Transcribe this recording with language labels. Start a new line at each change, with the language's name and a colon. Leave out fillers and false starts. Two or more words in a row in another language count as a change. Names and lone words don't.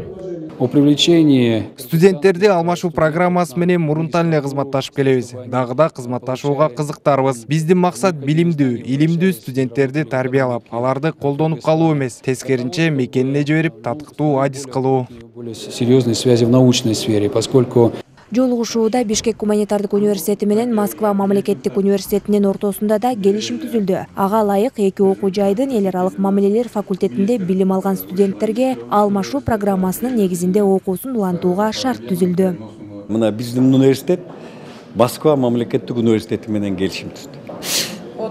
Russian: О привлечении
Kyrgyz: студенттерди алмашуу программасы менен мурунтан эле кызматташып келебиз. Дагы да кызматташууга кызыктарбыз. Биздин максат билимдүү, илимдүү студенттерди тарбиялап, аларды колдонуп калуу эмес, тескеринче мекенине жиберип, татыктуу адис кылуу.
Russian: Более серьезные связи в научной сфере, поскольку
Kyrgyz: Жолугушууда Бишкек гуманитардык университети менен Москва мамлекеттик университетинин ортосунда да келишим түзүлдү. Ага ылайык эки окуу жайдын эл аралык мамилелер факультетинде билим алган студенттерге алмашуу программасынын негизинде окуусун улантууга шарт түзүлдү. Мына биздин университет Москва мамлекеттик университети менен келишим түздү.